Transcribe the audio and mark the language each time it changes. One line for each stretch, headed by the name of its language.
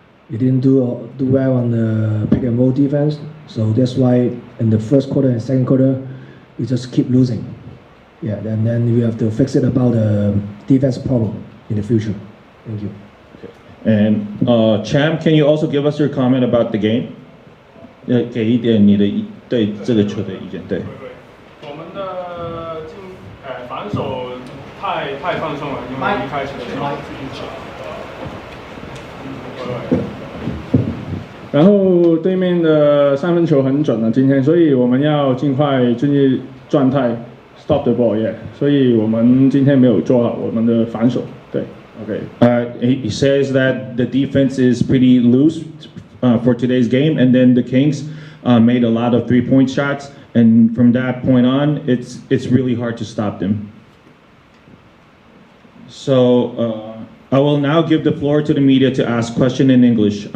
English: We didn't do well on the pick and roll defense. So that's why in the first quarter and second quarter, we just keep losing. Yeah, and then we have to fix it about the defense problem in the future. Thank you. Okay. And Cham, can you also give us your comment about the game?
Chinese: 给一点你的对这个球的意见。对。我们的反手太放松了，因为一开始的时候。然后对面的三分球很准了，今天，所以我们要尽快进入状态。
English: Stop the ball, yeah.
Chinese: 所以我们今天没有做好我们的防守，对 ，OK.
English: He says that the defense is pretty loose for today's game, and then the Kings made a lot of three-point shots, and from that point on, it's really hard to stop them. So I will now give the floor to the media to ask questions in English.